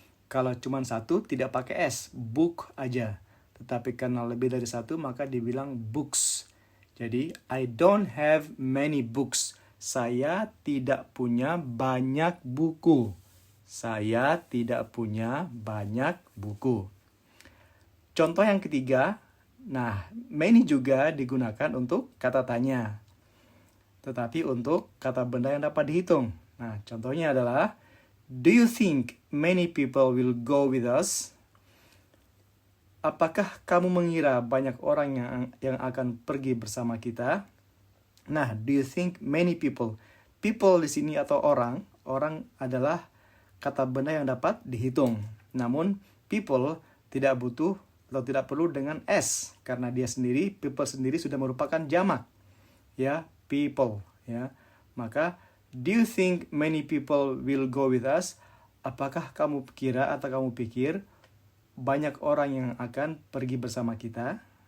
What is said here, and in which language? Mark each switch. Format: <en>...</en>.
<id>Kalau cuma satu tidak pakai s, book aja. Tetapi karena lebih dari satu maka dibilang books. Jadi</id> <en>I don't have many books.</en> <id>Saya tidak punya banyak buku. Saya tidak punya banyak buku. Contoh yang ketiga, nah many juga digunakan untuk kata tanya. Tetapi untuk kata benda yang dapat dihitung. Nah contohnya adalah,</id> <en>do you think many people will go with us?</en> <id>Apakah kamu mengira banyak orang yang akan pergi bersama kita? Nah,</id> <en>do you think many people?</en> <id>People di sini atau orang adalah kata benda yang dapat dihitung. Namun, people tidak butuh atau tidak perlu dengan s karena people sendiri sudah merupakan jamak. Ya, people, ya. Maka,</id> <en>do you think many people will go with us?</en> <id>Apakah kamu kira atau kamu pikir banyak orang yang akan pergi bersama kita?</id>